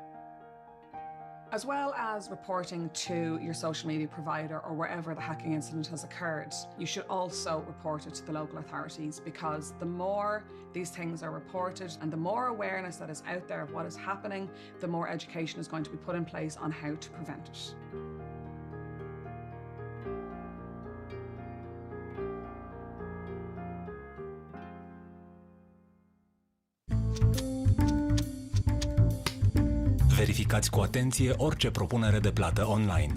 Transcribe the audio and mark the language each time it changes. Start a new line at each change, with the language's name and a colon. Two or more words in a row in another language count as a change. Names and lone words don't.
English: As well as reporting to your social media provider or wherever the hacking incident has occurred, you should also report it to the local authorities, because the more these things are reported and the more awareness that is out there of what is happening, the more education is going to be put in place on how to prevent it.
Romanian: Verificați cu atenție orice propunere de plată online.